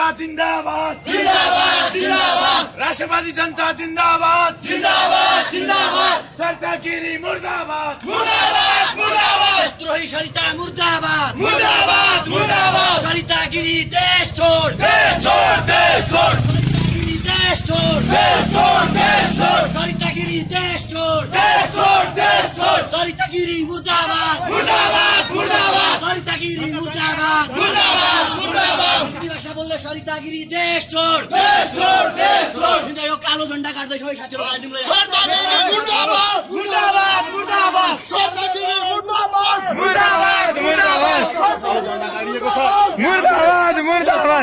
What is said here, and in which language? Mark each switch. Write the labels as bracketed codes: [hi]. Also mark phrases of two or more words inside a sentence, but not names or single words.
[ne] जिंदाबाद जिंदाबाद जिंदाबाद, राष्ट्रवादी जनता जिंदाबाद जिंदाबाद जिंदाबाद, सरिता गिरी मुर्दाबाद मुर्दाबाद मुर्दाबाद, देशद्रोही सरिता मुर्दाबाद मुर्दाबाद मुर्दाबाद, सरिता गिरी देश छोड़ देश छोड़ देश छोड़, देश छोड़ देश छोड़ देश छोड़, सरिता गिरी देश छोड़ देश छोड़ देश छोड़, सरिता गिरी मुर्दाबाद मुर्दाबाद मुर्दाबाद, सरितागिरी देश छोड देश छोड देश छोड हिँड्दा यो कालो झण्डा काट्दैछौ है साथीहरु गाडीले सरितागिरी मुर्दाबाद मुर्दाबाद मुर्दाबाद सरितागिरी मुर्दाबाद मुर्दाबाद मुर्दाबाद कालो झण्डा गाडिएको छ मुर्दाबाद मुर्दाबाद